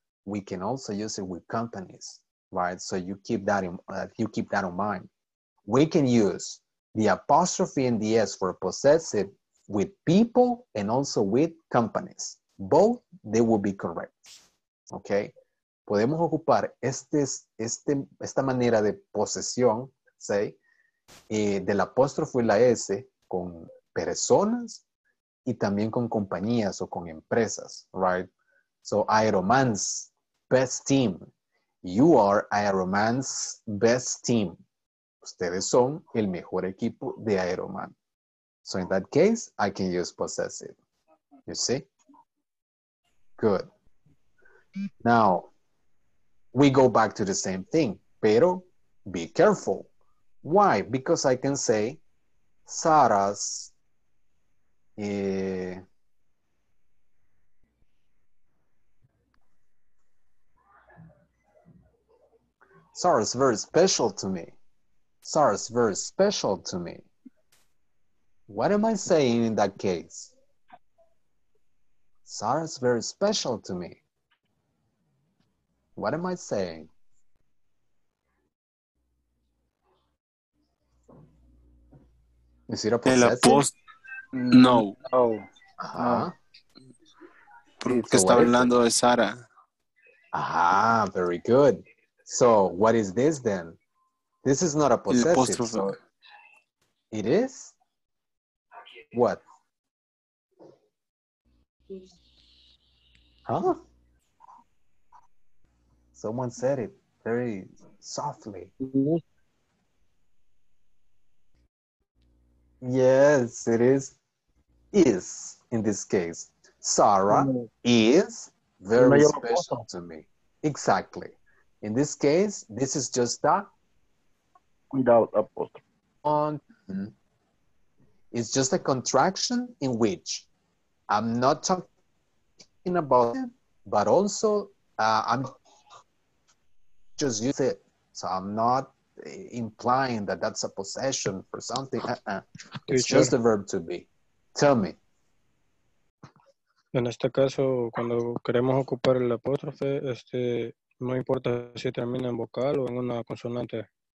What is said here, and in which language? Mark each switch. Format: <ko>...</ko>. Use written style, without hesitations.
<en>We can also use it with companies, right? So you keep that in mind. We can use the apostrophe and the S for possessive with people and also with companies. Both, they will be correct. Okay?</en> <es>Podemos ocupar esta manera de posesión, say, del apóstrofe y la S con personas y también con compañías o con empresas, right?</es> <en>So, Aeroman's best team. You are Aeroman's best team.</en> <es>Ustedes son el mejor equipo de Aeroman.</es> <en>So, in that case, I can use possessive. You see? Good. Now, we go back to the same thing, pero be careful. Why? Because I can say Sarah's Sarah's very special to me. Sarah's very special to me. What am I saying in that case? Sarah's very special to me. What am I saying? Is it a possessive? No.</en> <es>Ajá. Porque está hablando de Sara.</es> <en>Ah, very good. So, what is this then? This is not a possessive. So it is? What? Huh? Someone said it very softly. Yes, it is. Is in this case. Sarah is very special to me. Exactly. In this case, this is just that. Without apostrophe. It's just a contraction in which I'm not talking about it, but also I'm just using it. So I'm not implying that that's a possession for something. It's just a verb to be. Tell me.</en> <es>En este caso, cuando queremos ocupar el apóstrofe, no importa si termina en vocal o en una consonante.</es>